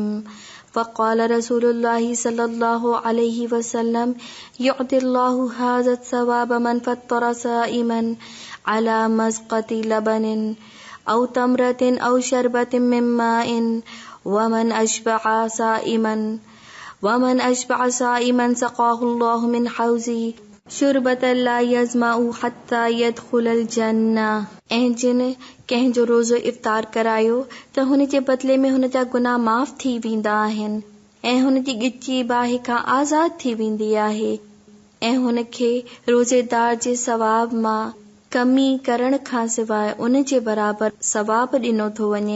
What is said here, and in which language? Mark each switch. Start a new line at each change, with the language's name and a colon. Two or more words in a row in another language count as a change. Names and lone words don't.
Arabic: فقال رسول الله صلى الله عليه وسلم يعطي الله هذا الثواب من فطر صائما على مذقة لبن أو تمرة أو شربة من ماء ومن أشبع صائما سقاه الله من حوضي شربة لا يظمأ حتى يدخل الجنة.
Sindhi: ऐं जिन कंहिं जो रोज़ो इफ़्तार करायो त हुन जे बदले में हुन जा गुनाह माफ़ थी वेंदा आहिनि ऐं हुन जी गिची बाहि खां आज़ाद थी वेंदी आहे ऐं हुन खे रोज़ेदार जे सवाब मां कमी करण खां सवाइ उन जे बराबर सवाब ॾिनो थो वञे।